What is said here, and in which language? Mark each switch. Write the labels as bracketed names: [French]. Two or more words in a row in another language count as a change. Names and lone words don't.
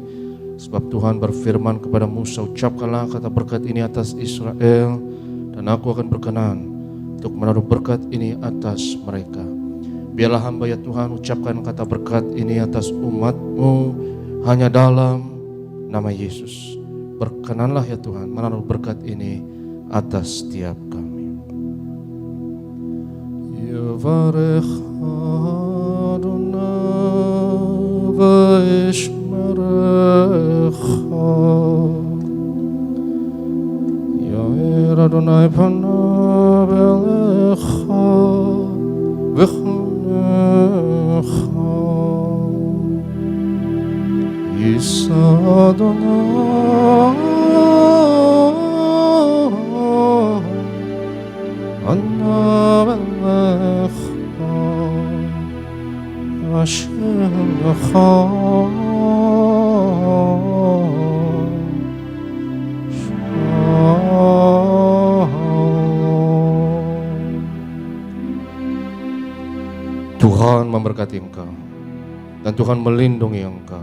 [Indonesian] Sebab Tuhan berfirman kepada Musa, ucapkanlah kata berkat ini atas Israel, dan aku akan berkenan untuk menaruh berkat ini atas mereka. Biarlah hamba ya Tuhan ucapkan kata berkat ini atas umat-Mu hanya dalam nama Yesus. Berkenanlah ya Tuhan menaruh berkat ini atas setiap kami. [Hebrew] יברכך אדני וישמרך, יאר אדני פניו אליך ויחנך, ישא אדני פניו אליך השם לך [Indonesian] Tuhan memberkati engkau dan Tuhan melindungi engkau.